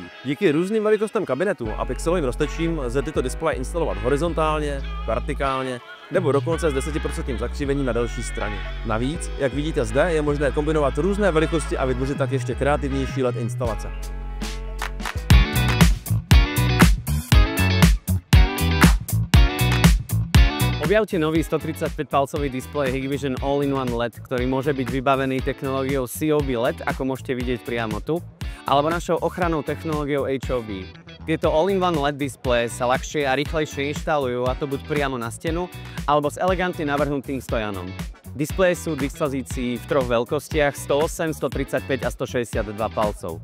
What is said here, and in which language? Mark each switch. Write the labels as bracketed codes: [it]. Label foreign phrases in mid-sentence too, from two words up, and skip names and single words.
[cs] Díky různým velikostem kabinetů a pixelovým roztečím lze tyto displeje instalovat horizontálně, vertikálně nebo dokonce s 10% zakřivením na delší straně. Navíc, jak vidíte zde, je možné kombinovat různé velikosti a vytvořit tak ještě kreativnější LED instalace. [sk] Objavte nový 135-palcový displej Hikvision All-in-One LED, ktorý môže byť vybavený technológiou COB LED, ako môžete vidieť priamo tu, alebo našou ochrannou technológiou HOV. Tieto All-in-One LED displeje sa ľahšie a rýchlejšie inštalujú, a to buď priamo na stenu, alebo s elegantne navrhnutým stojanom. Displeje sú k dispozícii v 3 veľkostiach 108, 135 a 162 palcov.